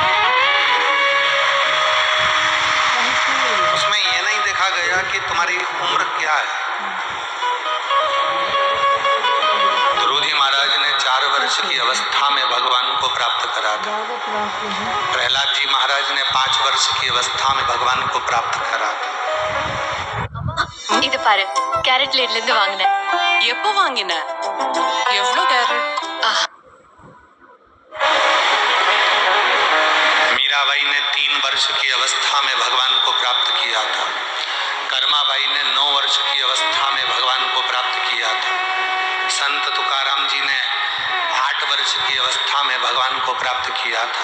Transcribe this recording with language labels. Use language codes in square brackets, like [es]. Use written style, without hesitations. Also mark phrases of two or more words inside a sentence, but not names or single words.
[hi] उसमें यह नहीं देखा गया कि तुम्हारी उम्र क्या है। ध्रुव जी महाराज ने 4 वर्ष की अवस्था में भगवान को प्राप्त करा था। प्रहलाद जी महाराज ने 5 वर्ष की अवस्था में भगवान को प्राप्त करा था। [ta] இது பாரு கேரட் லேட்ல இருந்து வாங்குனேன். எப்போ வாங்கின? எவ்வளவு கேரட்? [hi] मीराबाई ने 3 वर्ष की अवस्था में भगवान को प्राप्त किया था। कर्माबाई ने 9 वर्ष की अवस्था में भगवान को प्राप्त किया था। संत तुकाराम जी ने 8 वर्ष की अवस्था में भगवान को प्राप्त किया था।